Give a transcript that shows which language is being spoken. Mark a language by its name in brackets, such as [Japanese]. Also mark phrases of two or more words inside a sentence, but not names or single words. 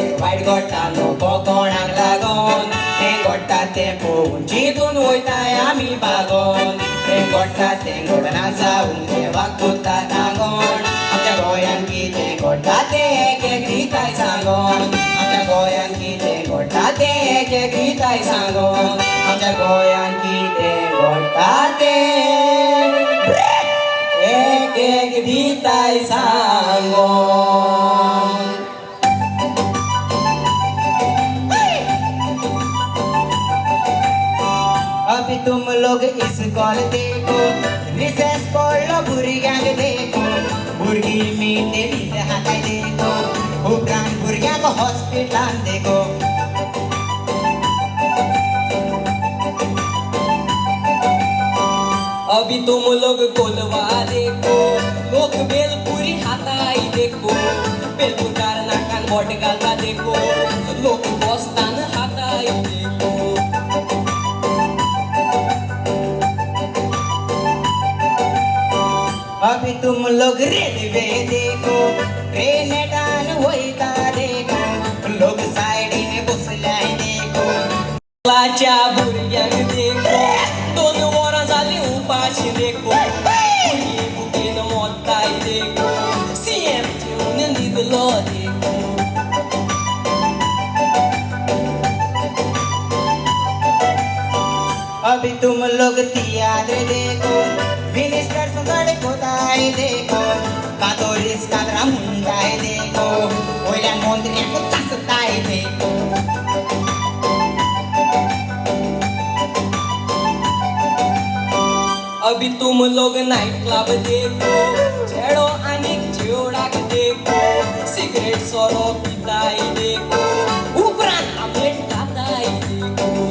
[Konkani] वायट घडटा नको कोणाक लागोन तें घडटा तें पळोवन चिंतून वयताय आमी भागोन तें घडटा तें घडना जावन देवाक कोत्ता सांगोन आमच्या गोंयांत कितें घडटा तें एक एक दिताय सांगोन आमच्या गोंयांत कितें घडटा तें एक एक दिताय सांगोन आमच्या गोंयांत कितें घडटा तें एक एक दिताय सांगोन. [Hindi] अभी तुम लोग [Konkani] इस्कॉल देखो रिसेस पडलो भुरग्यांक देखो भुरगीं मिठे मिठे हाताय देखो उपरांत भुरग्यांक हॉस्पिटलान देखो [Hindi] अभी तुम लोग [Konkani] कोलवा देखो लोक बेलपुरी हाताय देखो बेलपूर नाकान बोट घालता देखो लोक बसतान हाताय देखो. [Hindi] अभी तुम लोग [Konkani] रेलवे देखो ट्रेनेटान वयता देखो लोक सायडीन बसल्याय देखो लाच्या भुरग्यांक देखो 2 वरां जालीं उपाशी देखो भुरगीं बुकेन मोडटाय देखो सीएम जेवन न्हिदलो देखो. [Hindi] अभी तुम लोग [Konkani] तियात्र देखो मिनिस्टर्स गडे कोताय देखो कातो रिस्काद्रा मुंडाय देखो वयल्यान मंत्र्यांक चासताय देखो. [Hindi] अभी तुम लोग [English] night club [Konkani] देखो छेड़ो आनीक चेवडाक देखो सिगरेट सोरो पिताय देखो उपरांत आमलेट खाताय देखो.